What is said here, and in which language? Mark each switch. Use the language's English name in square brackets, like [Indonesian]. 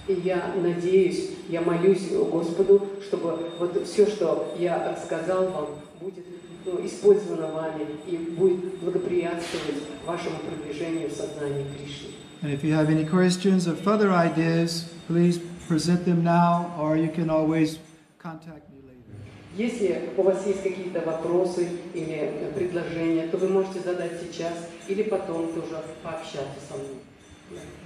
[Russian] И я надеюсь, я молюсь Господу, чтобы вот все, что я рассказал вам, будет использовано вами и будет благоприятствовать вашему продвижению в сознании Кришны. [English] And if you have any questions or further ideas, please present them now, or you can always contact me later. [Russian] Если у вас есть какие-то вопросы или предложения, то вы можете задать сейчас или потом тоже пообщаться со мной.